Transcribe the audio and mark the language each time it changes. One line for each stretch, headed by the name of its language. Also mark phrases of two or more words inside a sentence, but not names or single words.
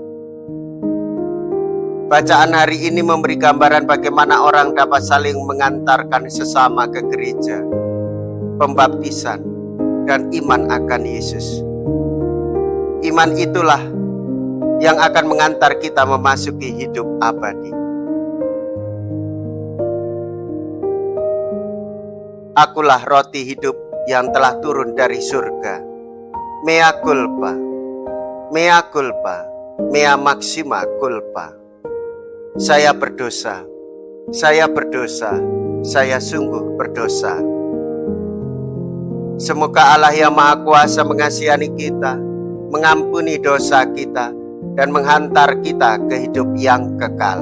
Indonesian: Bacaan hari ini memberi gambaran bagaimana orang dapat saling mengantarkan sesama ke gereja, pembaptisan, dan iman akan Yesus. Iman itulah yang akan mengantar kita memasuki hidup abadi. Akulah roti hidup yang telah turun dari surga.
Latin: Mea culpa, mea culpa, mea maxima culpa.
Indonesian: Saya berdosa, saya berdosa, saya sungguh berdosa. Semoga Allah yang Maha Kuasa mengasihani kita, mengampuni dosa kita, dan menghantar kita ke hidup yang kekal.